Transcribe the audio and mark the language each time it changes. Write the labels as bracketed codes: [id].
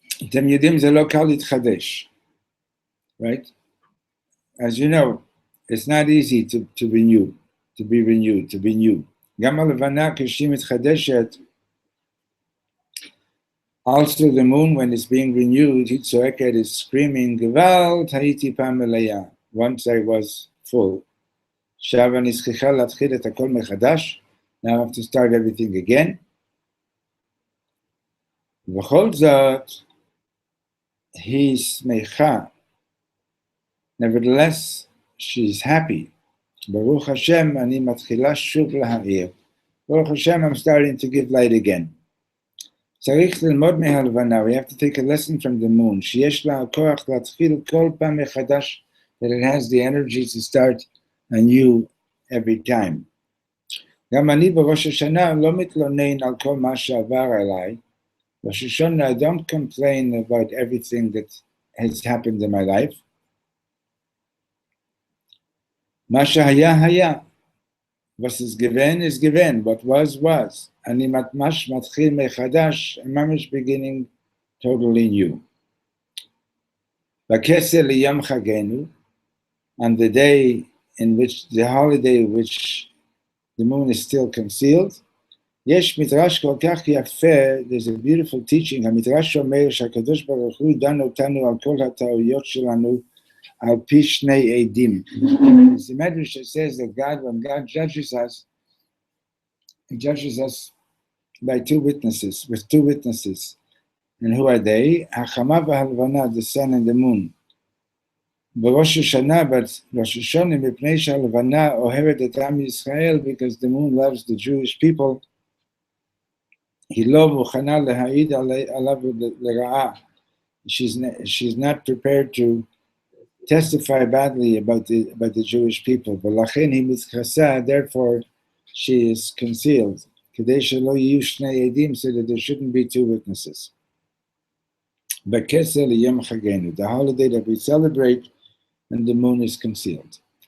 [he] אתם יודעים, זה לא קל להתחדש. [en] Right? As you know, it's not easy to renew, to be renewed, to be new. [he] גם הלבנה כשהיא מתחדשת, [en] also the moon, when it's being renewed, [he] היא צועקת, [en] is screaming, [he] גוואלד, הייתי פעם מלאה. [en] Once I was full. [he] עכשיו אני צריכה להתחיל את הכל מחדש. [en] Now I have to start everything again. [he] ובכל זאת, היא שמחה. [en] Nevertheless, she's happy. [he] Baruch Hashem, אני מתחילה שוב להאיר. [en] Baruch Hashem, I'm starting to give light again. [he] צריך ללמוד מהלבנה, [en] we have to take a lesson from the moon, [he] שיש לה הכוח להתחיל כל פעם מחדש, [en] that it has the energy to start anew every time. [he] גם אני בראש השנה לא מתלונן על כל מה שעבר עליי. [en] Rosh Hashanah, I don't complain about everything that has happened in my life. [he] מה שהיה, היה. [en] Was is given is given. What was. [he] אני ממש מתחיל מחדש, [en] I'm [he] ממש [en] beginning totally new. [he] בכסר ליום חגנו, [en] on the day in which the holiday which the moon is still concealed, [he] יש מדרש כל כך יפה, [en] there's a beautiful teaching, [he] המדרש אומר שהקדוש ברוך הוא דן אותנו על כל הטעויות שלנו, על פי שני עדים. [en] It's a medrash that says that God, when God judges us, he judges us by two witnesses, with two witnesses. And who are they? [he] החמה והלבנה, [en] the sun and the moon. [he] בראש השנה, but ראש השנה, מפני שהלבנה אוהבת את עם ישראל, [en] because the moon loves the Jewish people, [he] היא לא מוכנה להעיד עליו לרעה. [en] she's not prepared to testify badly about the Jewish people. Therefore, she is concealed. So that there shouldn't be two witnesses. The holiday that we celebrate and the moon is concealed.